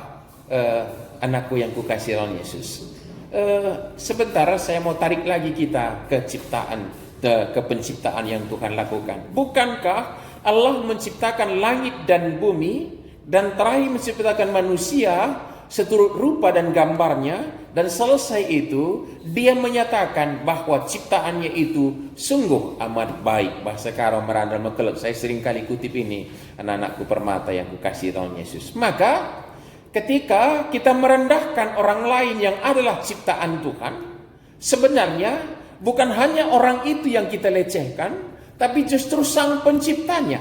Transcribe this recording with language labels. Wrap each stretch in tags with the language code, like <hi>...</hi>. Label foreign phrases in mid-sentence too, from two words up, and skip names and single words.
<id>Anakku yang kukasihi dalam Yesus. Sebentar saya mau tarik lagi kita ke penciptaan yang Tuhan lakukan. Bukankah Allah menciptakan langit dan bumi dan terakhir menciptakan manusia seturut rupa dan gambarnya, dan selesai itu dia menyatakan bahwa ciptaannya itu sungguh amat baik. Bahasa karo</id> <btx>merandal mekelek.</btx> <id>Saya sering kali kutip ini, anak-anakku permata yang kukasihi Tuhan Yesus. Maka ketika kita merendahkan orang lain yang adalah ciptaan Tuhan, sebenarnya bukan hanya orang itu yang kita lecehkan, tapi justru sang penciptanya.</id>